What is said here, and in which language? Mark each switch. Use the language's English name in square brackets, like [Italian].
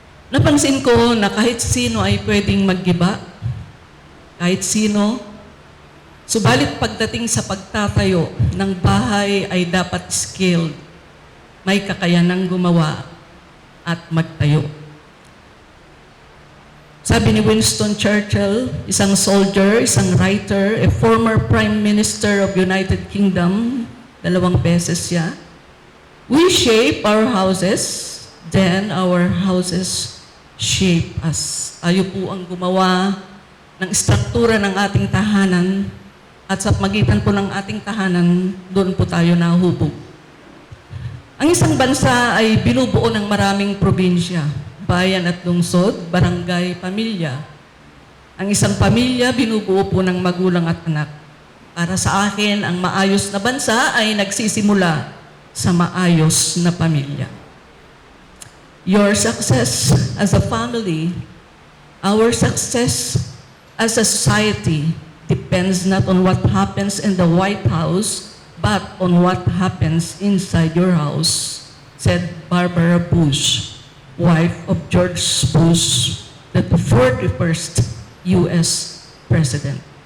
[Filipino] Napansin ko na kahit sino ay pwedeng maggiba, kahit sino, subalit pagdating sa pagtatayo ng bahay ay dapat skilled, may kakayanang gumawa at magtayo. Sabi ni Winston Churchill, isang soldier, isang writer, [English] a former Prime Minister of United Kingdom, [Filipino] 2 beses siya, [English] we shape our houses, then our houses shape us. [Filipino] Tayo po ang gumawa ng struktura ng ating tahanan at sa magitan po ng ating tahanan, doon po tayo nahubog. Ang isang bansa ay binubuo ng maraming probinsya, bayan at lungsod, barangay, pamilya. Ang isang pamilya binubuo po ng magulang at anak. Para sa akin, ang maayos na bansa ay nagsisimula sa maayos na pamilya. [English] Your success as a family, our success as a society depends not on what happens in the White House, but on what happens inside your house, said Barbara Bush, wife of George Bush, the 41st U.S. President.